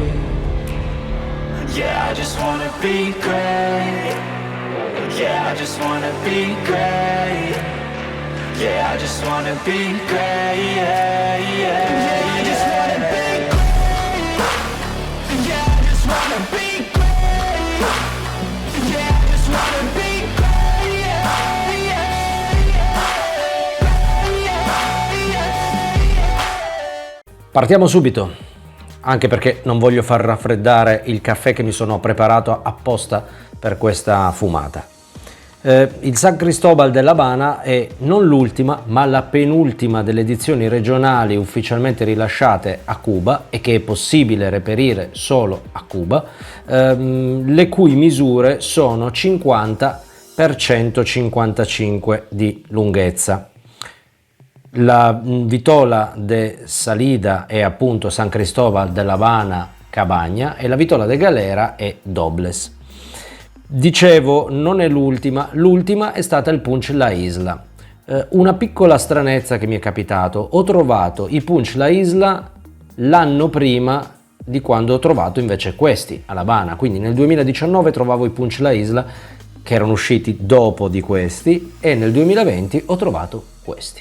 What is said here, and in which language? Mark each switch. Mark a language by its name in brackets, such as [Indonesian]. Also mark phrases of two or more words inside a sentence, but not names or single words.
[English] Yeah, I just wanna be great. Yeah, I just wanna be great. Yeah, I just wanna be great. Yeah, yeah, yeah, I just wanna be great. Yeah, I just wanna be great. [Italian] Partiamo subito, anche perché non voglio far raffreddare il caffè che mi sono preparato apposta per questa fumata. Il San Cristóbal de La Habana è non l'ultima, ma la penultima delle edizioni regionali ufficialmente rilasciate a Cuba e che è possibile reperire solo a Cuba, le cui misure sono 50 x 155 di lunghezza. La [Spanish] vitola de salida [Italian] è appunto San Cristóbal de La Habana Cabaña e la [Spanish] vitola de galera [Italian] è Dobles. Dicevo, non è l'ultima è stata il Punch La Isla. Una piccola stranezza che mi è capitato: ho trovato i Punch La Isla l'anno prima di quando ho trovato invece questi a L'Havana, quindi nel 2019 trovavo i Punch La Isla che erano usciti dopo di questi e nel 2020 ho trovato questi.